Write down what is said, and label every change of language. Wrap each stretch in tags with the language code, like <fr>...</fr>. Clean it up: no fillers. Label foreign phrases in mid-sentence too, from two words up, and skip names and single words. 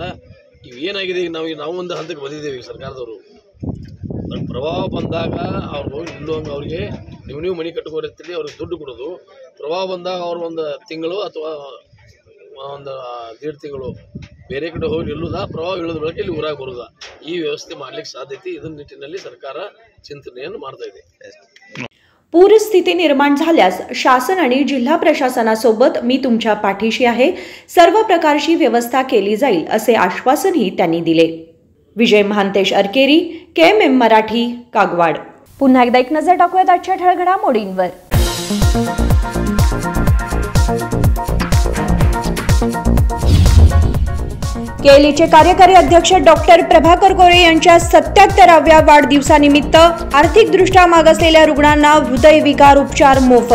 <kn>ಇವೇನಾಗಿದೆ ಈಗ ನಾವು ಒಂದು ಹಂತಕ್ಕೆ ಬಂದಿದ್ದೀವಿ. ಸರ್ಕಾರದವರು ಪ್ರವಾಹ ಬಂದಾಗ ಅವ್ರು ಹೋಗಿ ನಿಲ್ಲುವಂಗೆ ಅವ್ರಿಗೆ ನೀವು ಮನೆ ಕಟ್ಕೋರಿರ್ತೀರಿ, ಅವ್ರಿಗೆ ದುಡ್ಡು ಕೊಡೋದು. ಪ್ರವಾಹ ಬಂದಾಗ ಅವ್ರು ಒಂದು ತಿಂಗಳು ಅಥವಾ ಒಂದು 1.5 ತಿಂಗಳು ಬೇರೆ ಕಡೆ ಹೋಗಿ ನಿಲ್ಲುವುದಾ, ಪ್ರವಾಹ ಇಳಿದ ಬಳಿಕ ಇಲ್ಲಿ ಊರಾಗ ಬರೋದಾ, ಈ ವ್ಯವಸ್ಥೆ ಮಾಡಲಿಕ್ಕೆ ಸಾಧ್ಯತೆ ಇದನ್ನ ನಿಟ್ಟಿನಲ್ಲಿ ಸರ್ಕಾರ चिंतनेಯನ್ನು ಮಾಡ್ತಾ ಇದೆ.</kn> <mr>पूरस्थिती निर्माण झाल्यास शासन आणि जिल्हा प्रशासनासोबत मी तुमच्या पाठीशी आहे, सर्व प्रकारची व्यवस्था केली जाईल असे आश्वासनही त्यांनी दिले. विजय महांतेश अरकेरी, KMM मराठी, कागवाड. पुन्हा एकदा एक नजर टाकूयात आजच्या ठळक घडामोडींवर. केलीचे कार्यकारी अध्यक्ष डॉक्टर प्रभाकर कोरे यांच्या 77व्या वाढदिवसानिमित्त आर्थिकदृष्ट्या मागासलेल्या रुग्णांना हृदयविकार उपचार मोफत.</mr>